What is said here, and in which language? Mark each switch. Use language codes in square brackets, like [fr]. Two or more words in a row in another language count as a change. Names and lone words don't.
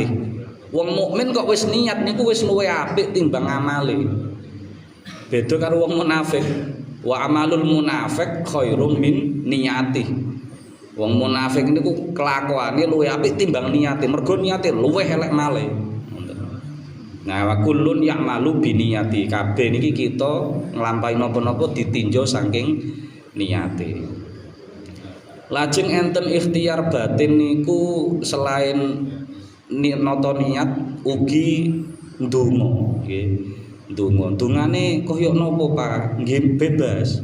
[jv] Wong mukmin kok wis niat niku wis luwih apik timbang amale. Beda karo wong munafik. [ar] وعمل المنافق خير من نيته. [jv] Wong munafik niku kelakuane luwih apik timbang niate. Mergo niate luwih elek male. Nah, [ar] وكل يعمل بنيته. [jv] Kabeh niki kita nglampahi napa-napa ditinjau saking niate. Lajeng enten ikhtiar batin niku selain noto niat ugi ndonga nggih. Ndongane koyo napa Pak? Nggih bebas.